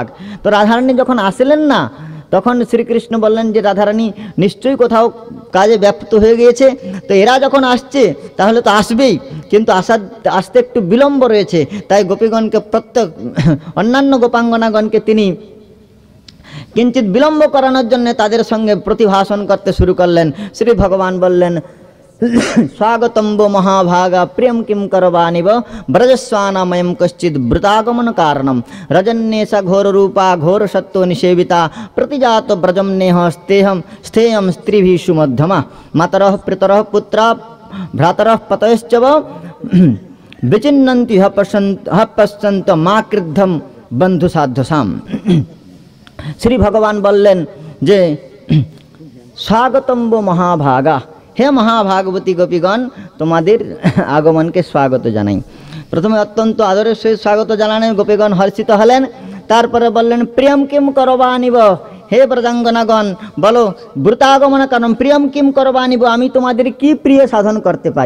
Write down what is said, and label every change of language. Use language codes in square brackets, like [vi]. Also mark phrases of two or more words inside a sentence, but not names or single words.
[bn] তো রাধারানী যখন আসলেন না তখন শ্রীকৃষ্ণ বললেন যে রাধারানী নিশ্চয়ই কোথাও কাজে ব্যাপ্ত হয়ে গিয়েছে, তো এরা যখন আসছে তাহলে তো আসবেই, কিন্তু আসতে একটু বিলম্ব রয়েছে, তাই গোপীগণকে অন্যান্য গোপাঙ্গনাগণকে তিনি কিঞ্চিত বিলম্ব করানোর জন্য তাদের সঙ্গে প্রতিভাষণ করতে শুরু করলেন। শ্রী ভগবান বললেন [sa] স্বাগতম্ব মহাভাগা প্রিয়ম কিম করবানিব ব্রজস্বানাময়ম কশ্চিৎ বৃতাগমন কারণম রজন্যেশা ঘোর রূপা ঘোর সত্ত্ব নিষেবিতা প্রতিজাত ব্রজম নেহ স্থেয়ম স্ত্রীভিষু মধ্যমা মাতরঃ পিতরঃ পুত্রা ভ্রাতরঃ পতয়শ্চব বিচিন্নন্তি পশ্যন্ত মা ক্রুদ্ধম বন্ধু সাধ্যসাম। [bn] শ্রী ভগবান বললেন যে [sa] স্বাগতম্ব মহাভাগা, [bn] হে মহাভাগবতী গোপীগণ, তোমাদের আগমনকে স্বাগত জানাই। প্রথমে অত্যন্ত আদরের সহিত স্বাগত জানালেন, গোপীগণ হর্ষিত হলেন। তারপরে বললেন [sa] প্রিয়ম কিম করবানিব, [bn] হে ব্রজাঙ্গনাগণ বলো [sa] ব্রতাগমন কারণ প্রিয়ম কিম করবানিব, [bn] আমি তোমাদের কি প্রিয় সাধন করতে পারি।